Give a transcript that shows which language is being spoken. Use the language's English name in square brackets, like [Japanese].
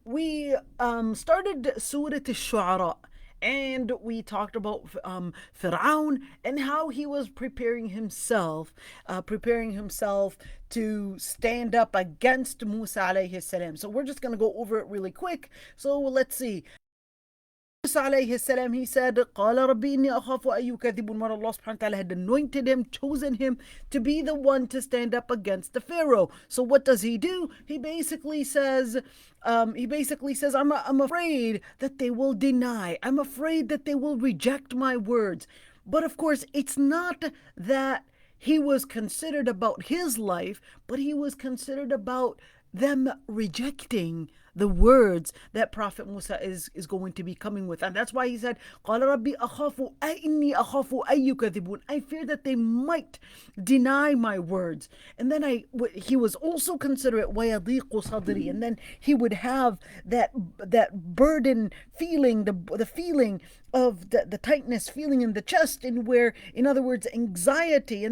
[English] We started Surah Shu'ara, and we talked about Pharaoh and how he was preparing himself to stand up against Musa alayhi salam. So we're just going to go over it really quick. So let's see. Musa alayhi salam, he said, [Arabic] قَالَ رَبِّي إِنِّي أَخَافُ أَن يُكَذِّبُونِ. [English] When Allah subhanahu wa ta'ala had anointed him, chosen him to be the one to stand up against the Pharaoh. So what does he do? He basically says, I'm afraid that they will deny. I'm afraid that they will reject my words. But of course, it's not that he was considered about his life, but he was considered about them rejecting the words that Prophet Musa is going to be coming with. And that's why he said, [Arabic] قَالَ رَبِّي أَخَافُ إِنِّي أَخَافُ أَن يُكَذِّبُونِ. [English] I fear that they might deny my words. And then he was also considerate, [Arabic] وَيَضِيقُ صَدْرِي. [English] And then he would have that burden feeling, the feeling of the tightness feeling in the chest, and where, in other words, anxiety.